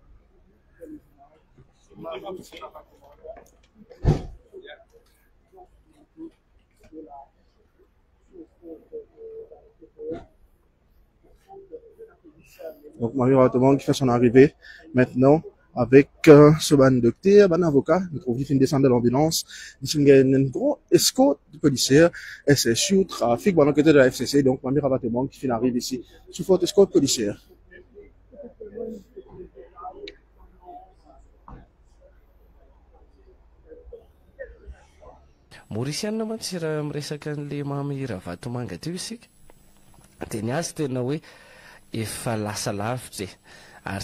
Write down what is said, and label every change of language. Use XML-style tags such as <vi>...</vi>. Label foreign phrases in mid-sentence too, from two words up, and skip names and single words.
<fr>Donc Mami Ravatomang qui fait son arrivée maintenant avec ce ban docteur, ban avocat, nous trouvons qu'il descend de l'ambulance, il y a une grosse escorte de policiers, et c'est sur trafic, bon, côté de la FCC, donc Mami Ravatomang qui arrive ici, sous forte escorte policière.</fr> <mg>Mauriciana mantsy raha miresaka an'le Mami Ravatomanga teo isika dia ny azy tena hoe efa lasa lavitra ary</mg>